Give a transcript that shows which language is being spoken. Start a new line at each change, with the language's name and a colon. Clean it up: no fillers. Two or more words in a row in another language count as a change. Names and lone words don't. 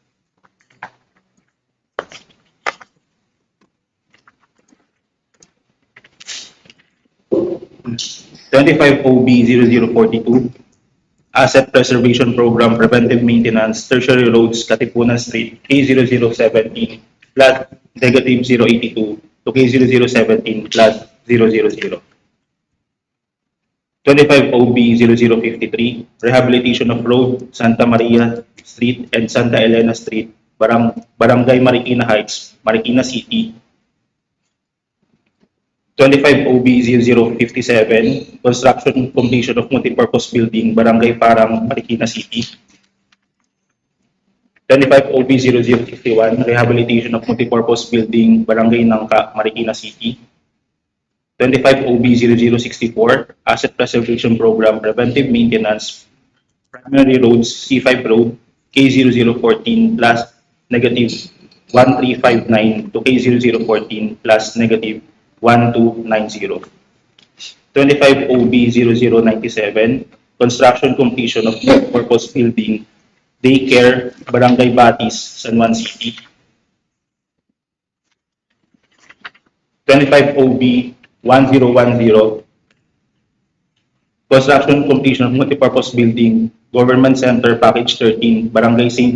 English: 25 OB 0042, Asset Preservation Program, Preventive Maintenance, Tertiary Roads, Katipunan Street, K0017, flat negative 082 to K0017, flat 000. 25 OB 0053, Rehabilitation of Road, Santa Maria Street and Santa Elena Street, Barangay Marikina Heights, Marikina City. 25 OB 0057, Construction Completion of Multipurpose Building, Barangay Parang, Marikina City. 25 OB 0051, Rehabilitation of Multipurpose Building, Barangay Nangka, Marikina City. 25 OB 0064, Asset Preservation Program, Preventive Maintenance, Primary Roads, C5 Road, K0014 plus negative 1359 to K0014 plus negative 1290. 25 OB 0097, Construction Completion of Purpose Building, Daycare, Barangay Batis, San Juan City. 25 OB 1010, Construction Completion of Multipurpose Building, Government Center, Package 13, Barangay St.